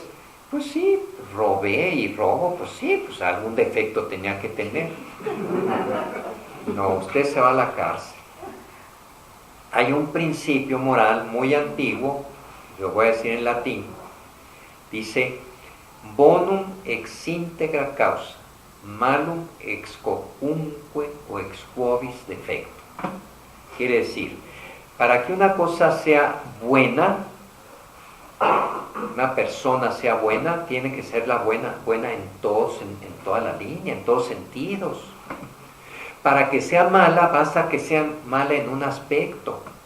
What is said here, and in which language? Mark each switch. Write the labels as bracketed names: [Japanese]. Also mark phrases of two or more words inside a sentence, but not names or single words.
[Spanish] Pues sí, robé y robo, pues sí, pues algún defecto tenía que tener. No, usted se va a la cárcel. Hay un principio moral muy antiguo, lo voy a decir en latín, dice, [Latin] bonum ex integra causa, malum ex quocunque o ex quovis defecto. [Spanish] Quiere decir, para que una cosa sea buena, una persona sea buena, tiene que ser la buena en todos, en toda la línea, en todos sentidos. Para que sea mala, basta que sea mala en un aspecto.